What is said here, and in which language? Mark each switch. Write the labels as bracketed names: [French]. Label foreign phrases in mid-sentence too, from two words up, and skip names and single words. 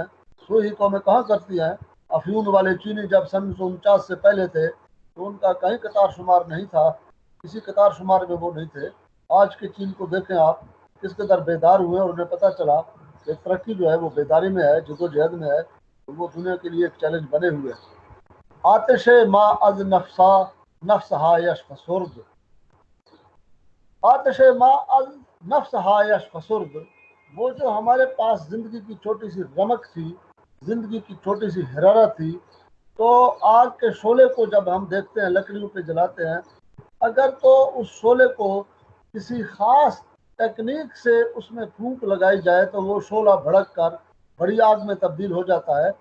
[Urdu] سوئی قومیں کہاں کرتی ہیں؟ افیون والے چینی جب 1949 سے پہلے تھے تو ان کا کہیں قطار شمار نہیں تھا، کسی قطار شمار میں وہ نہیں تھے. آج کے چین کو دیکھیں آپ، کس قدر بیدار ہوئے اور انہیں پتہ چلا کہ ترقی جو ہے وہ بیداری میں ہے، جدوجہد میں ہے. تو وہ دنیا کے لیے ایک چیلنج بنے ہوئے ہیں. [Persian] آتش ما از نفسا نفس ہایش فسرد، آتش ما از نفس ہایش فسرد، [Urdu] وہ جو ہمارے پاس زندگی کی چھوٹی سی رمق تھی، زندگی کی چھوٹی سی حرارت تھی، تو آگ کے شعلے کو جب ہم دیکھتے ہیں لکڑیوں پہ جلاتے ہیں، اگر تو اس شعلے کو کسی خاص ٹیکنیک سے اس میں پھونک لگائی جائے تو وہ شعلہ بھڑک کر بڑی آگ میں تبدیل ہو جاتا ہے.